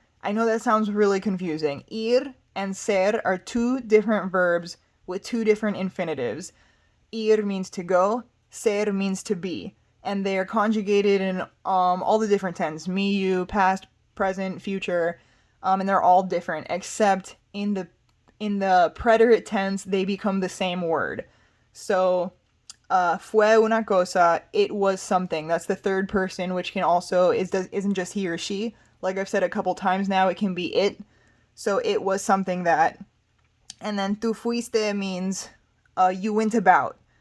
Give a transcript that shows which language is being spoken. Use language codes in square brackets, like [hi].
[en] I know that sounds really confusing. Ir and ser are two different verbs with two different infinitives. Ir means to go, ser means to be. And they are conjugated in all the different tenses. Me, you, past, present, future. And they're all different, except in the preterite tense, they become the same word. So, [es] fue una cosa, [en] it was something. That's the third person, which can also, isn't just he or she. Like I've said a couple times now, it can be it. So, it was something that. And then [es] tu fuiste [en] means you went about.